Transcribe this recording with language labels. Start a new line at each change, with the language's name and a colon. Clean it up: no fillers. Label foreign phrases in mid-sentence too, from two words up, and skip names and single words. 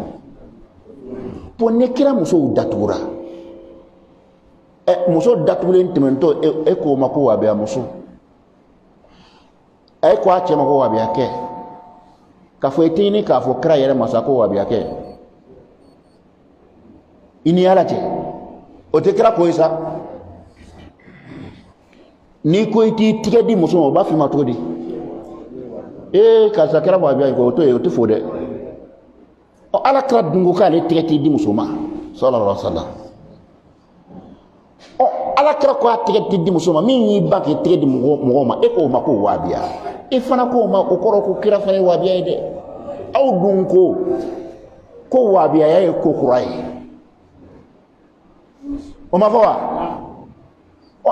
Bambara: po ne kira musow datugura, muso datugulen tɛmɛtɔ e k'o ma ko wahabiyamuso, e ko a cɛ ma ko wahabiyakɛ, k'a fɔ i tɛ ɲini k'a fɔ kira yɛrɛ masa ko wahabiyakɛ, i ni Ala cɛ o tɛ kira ko ye sa. n'i ko i t'i tigɛ di muso ma o b'a f'i ma cogo di? karisa kɛra wahabiya ye o tɛ fo dɛ. Ala kira dun ko k'ale tigɛ t'i di muso ma
Arabic: sallallahu alaihi wasallam.
Bambara: Ala kira ko a tigɛ t'i di muso ma, min y'i ban k'i tigɛ di mɔgɔ ma, e k'o ma ko wahabiya, e fana k'o ma o kɔrɔ ko kira fana ye wahabiya ye dɛ. aw dun ko wahabiyaya ye ko kura ye, o ma fɔ wa?